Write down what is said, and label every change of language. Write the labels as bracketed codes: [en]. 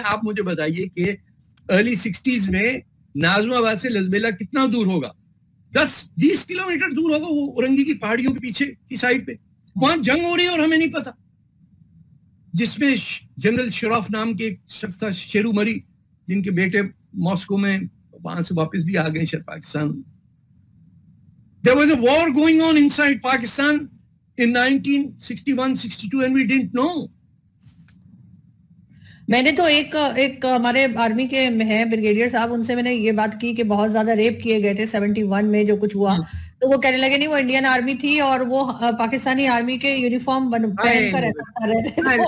[ur] آپ مجھے بتائیے کہ ارلی 60s میں نازم آباد سے لزبیلا کتنا دور ہوگا؟ 10-20 کلومیٹر دور ہوگا, وہ اورنگی کی پہاڑیوں کے پیچھے کی سائڈ پہ. وہاں جنگ ہو رہی ہے اور ہمیں نہیں پتا, جس میں جنرل شراف نام کے ایک شخص تھا, شیرو مری, جن کے بیٹے ماسکو میں وہاں سے واپس بھی آ گئے شاید Pakistan. [en] There was a war going on inside Pakistan in 1961-62 and we didn't know. [ur] میں نے تو ایک ہمارے آرمی کے ہیں بریگیڈیئر صاحب, ان سے میں نے یہ بات کی کہ بہت زیادہ ریپ کیے گئے تھے 71 میں جو کچھ ہوا, تو وہ کہنے لگے نہیں وہ انڈین آرمی تھی اور وہ پاکستانی آرمی کے یونیفارم پہن کر رہتے تھے.